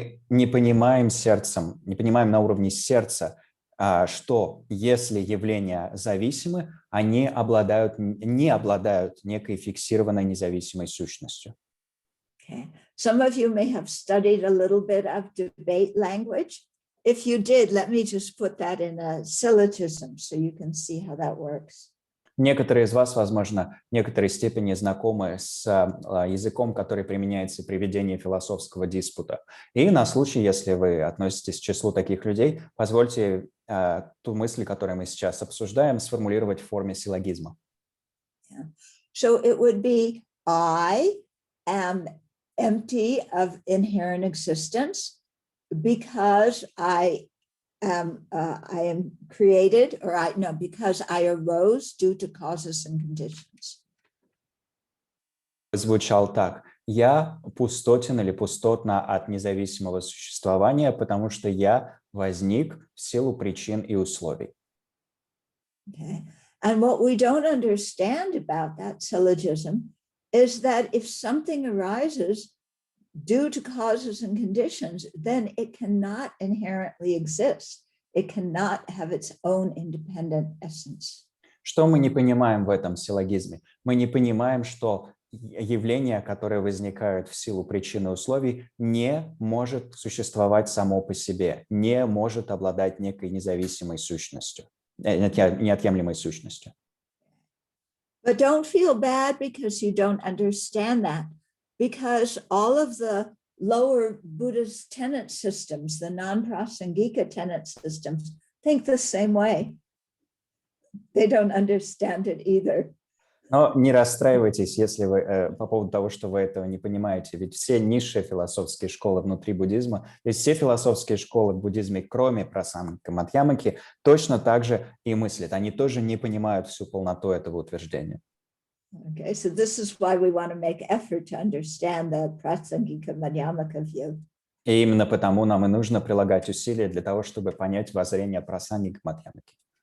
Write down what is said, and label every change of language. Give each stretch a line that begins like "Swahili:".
Russian: Не понимаем сердцем, не понимаем на уровне сердца, что если явления зависимы, они не обладают некой фиксированной независимой сущностью. Okay.
English: Some of you may have studied a little bit of debate language. If you did, let me just put that in a syllogism so you can see how that works.
Russian: Некоторые из вас, возможно, в некоторой степени знакомы с языком, который применяется при ведении философского диспута. И на случай, если вы относитесь к числу таких людей, позвольте ту мысль, которую мы сейчас обсуждаем, сформулировать в форме силлогизма. Yeah.
English: So it would be, I am empty of inherent existence because I am created, because I arose due to causes and conditions.
Russian: Звучал так. Я пустотен или пустотна от независимого существования, потому что я возник в силу причин и условий. Okay.
English: And what we don't understand about that syllogism is that if something arises due to causes and conditions, then it cannot inherently exist. It cannot have its own independent essence.
Russian: Что мы не понимаем в этом силлогизме? Мы не понимаем, что явление, которое возникает в силу причин и условий, не может существовать само по себе, не может обладать некой независимой сущностью, неотъемлемой сущностью.
English: But don't feel bad because you don't understand that, because all of the lower Buddhist tenet systems, the non-prasangika tenet systems, think the same way. They don't understand it either.
Russian: Но не расстраивайтесь, если вы по поводу того, что вы этого не понимаете. Ведь все низшие философские школы внутри буддизма, то есть все философские школы в буддизме, кроме прасангика Мадьямаки, точно так же и мыслят. Они тоже не понимают всю полноту этого утверждения.
English: Okay, so this is why we want to make effort to understand the prasangika Madhyamaka view.
Russian: И именно потому нам и нужно прилагать усилия для того, чтобы понять воззрение прасангика Мадьямаки.